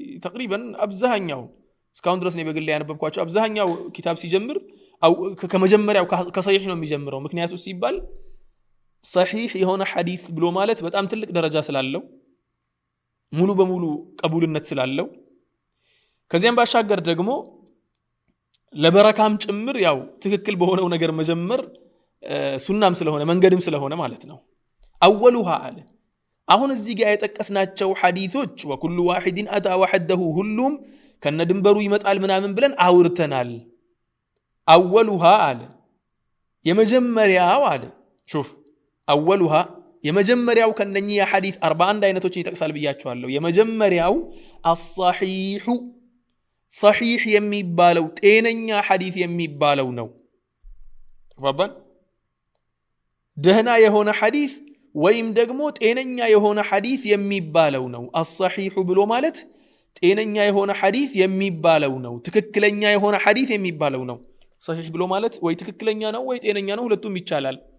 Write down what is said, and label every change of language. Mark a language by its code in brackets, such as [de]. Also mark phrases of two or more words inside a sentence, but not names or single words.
[am] ተቅሪበን አብዛኛው እስካሁን ድረስ ነው በግል ያነበብኳቸው አብዛኛው ኪታብ ሲጀምር ከመጀመሪያው ከሰሂህ ነው የሚጀምረው ምክንያቱ ሲባል ሰሂህ የሆነ ሐዲስ ብሎ ማለት በጣም ትልቅ ደረጃ ስላለው ሙሉ በሙሉ ቀቡልነት ስላለው ከዚያም ባሻገር ደግሞ ለበረካም ጭምር ያው ትክክል በሆነው ነገር መጀመር ሱናም ስለሆነ መንገድም ስለሆነ ማለት ነው اولها አለ አሁን እዚህ ጋር የጠቀስናቸው ሐዲሶች [ar] وكل واحد اتى وحده [am] ሁሉም ከነድንበሩ ይመጣል ምናምን ብለን አውርተናል اولها አለ የመጀመሪያው አለ شوف اولها የመጀመሪያው ከነኚህ የሐዲስ 41 አይነቶችን ይጠቅሳል ብያችኋለሁ የመጀመሪያው [ar] الصحيح صحيح [am] የሚባለው ጤነኛ ሐዲስ የሚባለው ነው ተባባን ደህና የሆነ ሐዲስ ወይም ደግሞ ጤነኛ የሆነ ሐዲስ የሚባለው ነው الصحيح ብሎ ማለት ጤነኛ የሆነ ሐዲስ የሚባለው ነው ትክክለኛ የሆነ ሐዲስ የሚባለው ነው صحيح ብሎ ማለት ወይ ትክክለኛ ነው ወይ ጤነኛ ነው ሁለቱም ይቻላል